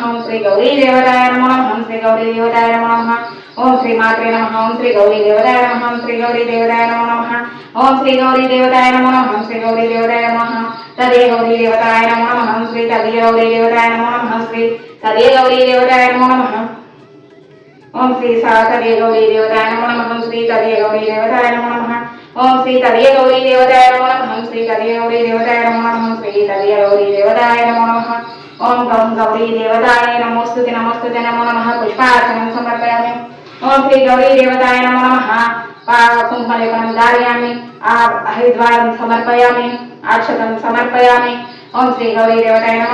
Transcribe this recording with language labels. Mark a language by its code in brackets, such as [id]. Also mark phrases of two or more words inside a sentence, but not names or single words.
[sa] श्री गौरी देवताय नमो नमः। श्री गौरी देवताय नमो नमः। ओं श्री मात्रे नमः। ओं श्री गौरी देवताय नमः। श्री गौरी देवताय नमो नमः। ओं श्री गौरी देवताय नमो नमः। श्री गौरी देवताय नमः। तदे गौरी देवताय नमो नमः। श्री तदे गौरी देवताय नमो नमः। श्री तदे गौरी देवताय नमो नमः। ఓం శ్రీ సాతదే గౌరీ దేవతాయ నమో నమః శ్రీ తదే గౌరీ దేవతాయ నమో నమః ఓం శ్రీ తదే గౌరీ దేవతాయ నమో నమః శ్రీ తదే గౌరీ దేవతాయ నమో నమః శ్రీ తదే గౌరీ దేవతాయ నమో నమః ఓం గం గౌరీ దేవతాయ నమోస్తుతే నమోస్తుతే నమో నమః పుష్పార్చనం సమర్పయామి ఓం శ్రీ గౌరీ దేవతాయ నమో నమః కుంకుమలేపనం ధారయామి హరిద్వారం సమర్పయామి అక్షతం సమర్పయామి ఓం శ్రీ గౌరీ దేవతాయ నమో